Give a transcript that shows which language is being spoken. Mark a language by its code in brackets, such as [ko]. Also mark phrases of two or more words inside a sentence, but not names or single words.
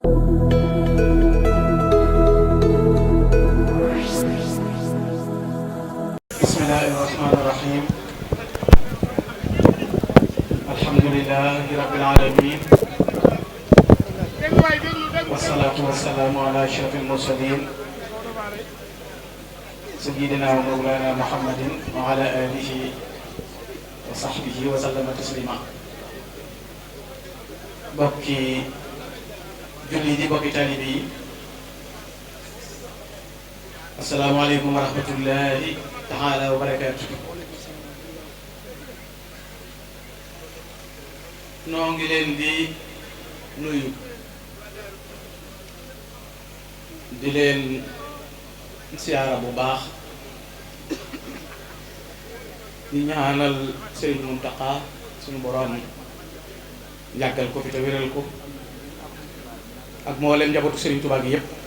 [ar] بسم الله الرحمن الرحيم الحمد لله رب العالمين والصلاة والسلام على أشرف المرسلين سيدنا ومولانا محمد وعلى آله وصحبه وسلم تسليما. [wo] bokki julli di bokki talibi yi, [ar] السلام عليكم ورحمة الله تعالى وبركاته. [wo] noo ngi leen di nuyu di leen siyaara bu baax di ñaanal Serigne Mountakha suñu borom yàggal ko fi te wéral ko ak mboolem njabootu Serigne Touba gi yépp